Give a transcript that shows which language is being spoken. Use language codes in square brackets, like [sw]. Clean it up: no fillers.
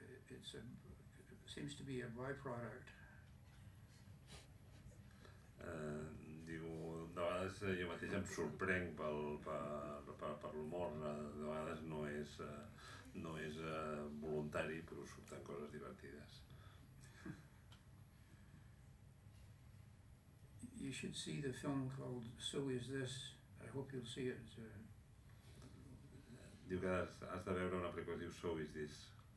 [en] It seems to be a byproduct. [ca] Diu, de vegades jo mateix em sorprenc per l'humor, de vegades no és voluntari, però surten coses divertides. [en] You should see the film called So Is This. I hope you'll see it. [ca] Diu que has de veure una pel·lícula que diu So Is This.